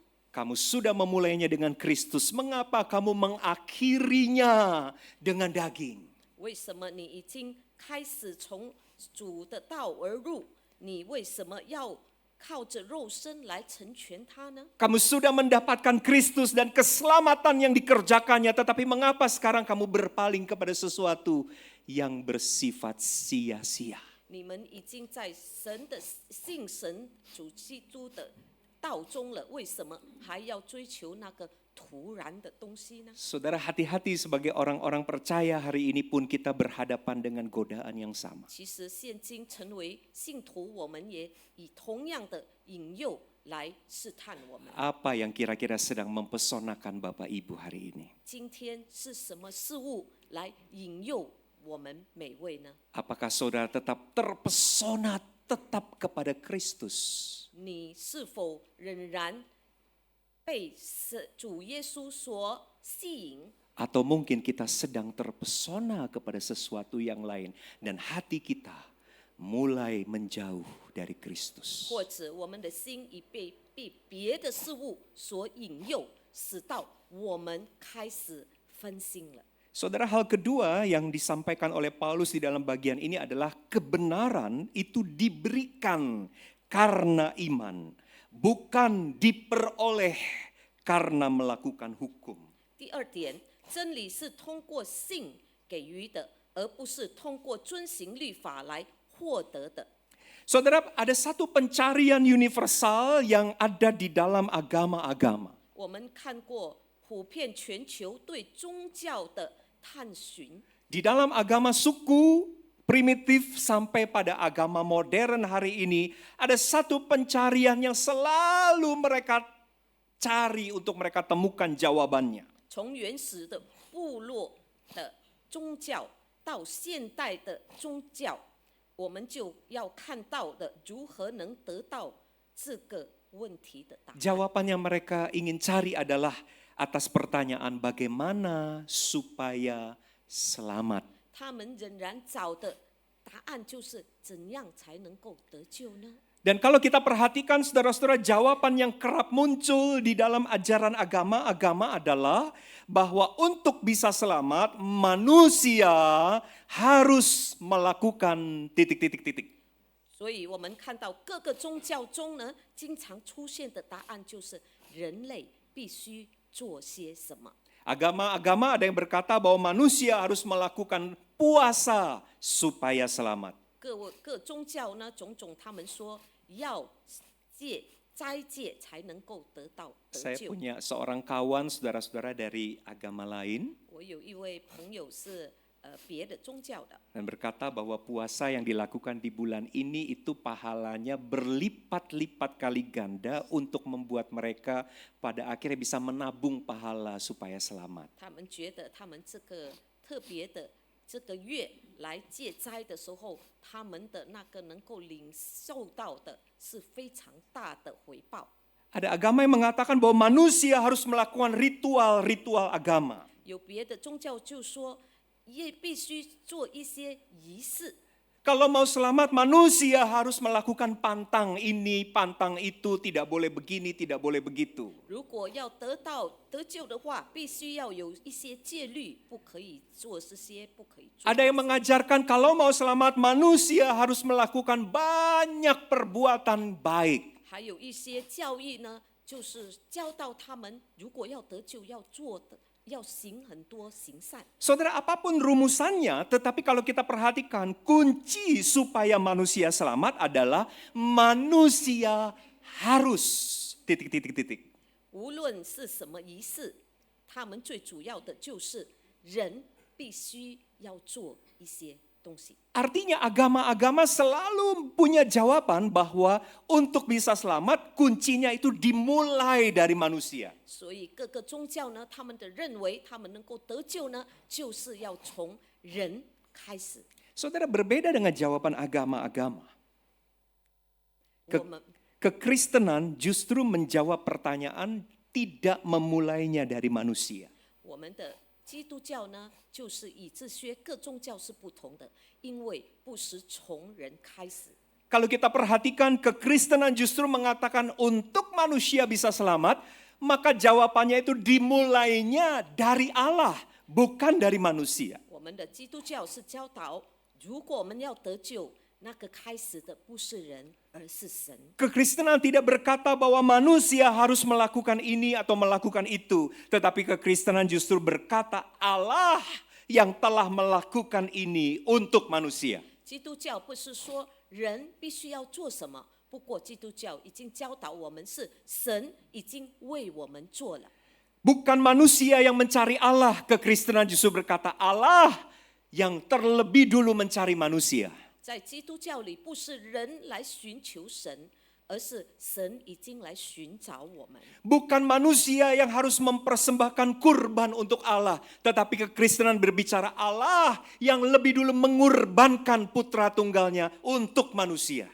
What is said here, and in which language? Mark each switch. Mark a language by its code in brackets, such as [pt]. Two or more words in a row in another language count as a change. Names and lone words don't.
[id] Kamu sudah memulainya dengan Kristus, mengapa kamu mengakhirinya dengan daging? [zh] 为什么你已经开始从主的道而入？你为什么要靠着肉身来成全他呢？ [id] Kamu sudah mendapatkan Kristus dan keselamatan yang dikerjakannya, tetapi mengapa sekarang kamu berpaling kepada sesuatu yang bersifat sia-sia? [zh] 你们已经在神的信神主基督的道中了，为什么还要追求那个突然的东西呢？” [id] Saudara, hati-hati sebagai orang-orang percaya hari ini pun kita berhadapan dengan godaan yang sama. [zh] 其实现今成为信徒，我们也以同样的引诱来试探我们。 [id] Apa yang kira-kira sedang mempesonakan Bapak Ibu hari ini? [zh] 今天是什么事物来引诱我们每位呢？ [id] Apakah saudara tetap terpesona tetap kepada Kristus? [zh] 你是否仍然被主耶稣所吸引？ [id] Atau mungkin kita sedang terpesona kepada sesuatu yang lain dan hati kita mulai menjauh dari Kristus. [zh] 或者我们的心已被别的事物所引诱，使到我们开始分心了。 [id] Saudara, hal kedua yang disampaikan oleh Paulus di dalam bagian ini adalah kebenaran itu diberikan karena iman, bukan diperoleh karena melakukan hukum. [zh] 第二点，真理是通过信给予的，而不是通过遵行律法来获得的。 [id] Saudara, ada satu pencarian universal yang ada di dalam agama-agama. [zh] 我们看过普遍全球对宗教的探寻， [id] Di dalam agama suku primitif sampai pada agama modern hari ini, ada satu pencarian yang selalu mereka cari untuk mereka temukan jawabannya. [zh] 从原始的部落的宗教到现代的宗教，我们就要看到的如何能得到这个问题的答案。 [id] Jawaban yang mereka ingin cari adalah atas pertanyaan bagaimana supaya selamat. [zh] 他们仍然找的答案就是怎样才能够得救呢？ [id] Dan kalau kita perhatikan saudara-saudara, jawaban yang kerap muncul di dalam ajaran agama-agama adalah bahwa untuk bisa selamat manusia harus melakukan titik-titik-titik. [zh] 所以我们看到各个宗教中呢，经常出现的答案就是人类必须做些什么。 [id] Agama-agama ada yang berkata bahwa manusia harus melakukan puasa supaya selamat. [zh] 各宗教呢，种种他们说要斋戒才能够得到得 [id] Saya [zh] 救。 [id] punya seorang kawan saudara-saudara dari agama lain [zh] 我有一位朋友是别的宗教的， [id] dan berkata bahwa puasa yang dilakukan di bulan ini itu pahalanya berlipat-lipat kali ganda untuk membuat mereka pada akhirnya bisa menabung pahala supaya selamat. [zh] 他们觉得他们这个特别的这个月来戒斋的时候，他们的那个能够领受到的是非常大的回报。 [id] Ada agama yang mengatakan bahwa manusia harus melakukan ritual-ritual agama. [zh] 有别的宗教就说也必须做一些仪式。 [id] Kalau mau selamat manusia harus melakukan pantang ini, pantang itu, tidak boleh begini, tidak boleh begitu. [zh] 如果要得救的话，必须要有一些戒律，不可以做这些，不可以做。 [id] Ada yang mengajarkan kalau mau selamat manusia harus melakukan banyak perbuatan baik. [zh] 还有一些教义呢，就是教导他们，如果要得救，要做的，要行很多行善。 [id] Saudara, apapun rumusannya, tetapi kalau kita perhatikan kunci supaya manusia selamat adalah manusia harus titik-titik-titik. [zh] 无论是什么仪式，他们最主要的就是人必须要做一些东西。 [id] Artinya agama-agama selalu punya jawaban bahwa untuk bisa selamat kuncinya itu dimulai dari manusia. [zh] 所以各个宗教呢，他们的认为他们能够得救呢，就是要从人开始。 [id] Saudara, berbeda dengan jawaban agama-agama. [zh] 我们 [id] Kekristenan justru menjawab pertanyaan tidak memulainya dari manusia. [zh] 我们的基督教呢，就是以自学，各宗教是不同的，因为不是从人开始。 [id] Kalau kita perhatikan kekristenan justru mengatakan untuk manusia bisa selamat, maka jawabannya itu dimulainya dari Allah, bukan dari manusia. [zh] 我们的基督教是教导，如果我们要得救，那个开始的不是人，而是神。 [id] Kekristenan tidak berkata bahwa manusia harus melakukan ini atau melakukan itu, tetapi kekristenan justru berkata Allah yang telah melakukan ini untuk manusia. [zh] 基督教不是说人必须要做什么，不过基督教已经教导我们是神已经为我们做了。 [id] Bukan manusia yang mencari Allah, kekristenan justru berkata Allah yang terlebih dulu mencari manusia. [zh] 在基督教里，不是人来寻求神，而是神已经来寻找我们。 [id] Bukan manusia yang harus mempersembahkan kurban untuk Allah, tetapi kekristenan berbicara Allah yang lebih dulu mengorbankan putra tunggalnya untuk manusia.